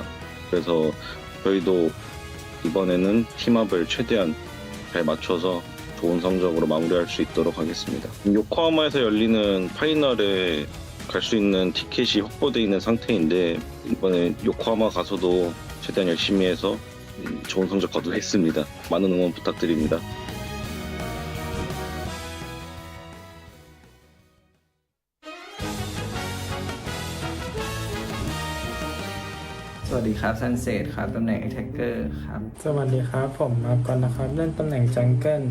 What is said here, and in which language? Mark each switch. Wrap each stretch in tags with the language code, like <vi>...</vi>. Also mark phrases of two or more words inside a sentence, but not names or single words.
<ko>그래서 저희도 이번에는 팀업을 최대한 잘 맞춰서 좋은 성적으로 마무리할 수 있도록 하겠습니다. 요코하마에서 열리는 파이널에 갈 수 있는 티켓이 확보되어 있는 상태인데, 이번에 요코하마 가서도 최대한 열심히 해서 좋은 성적 거두겠습니다. 많은 응원 부탁드립니다.</ko> <th>สวัสดีครับซันเซตครับตำแหน่ง Attacker ครับ สวัสดีครับผมมากอนนะครับเล่นตำแหน่งจังเกิล</th>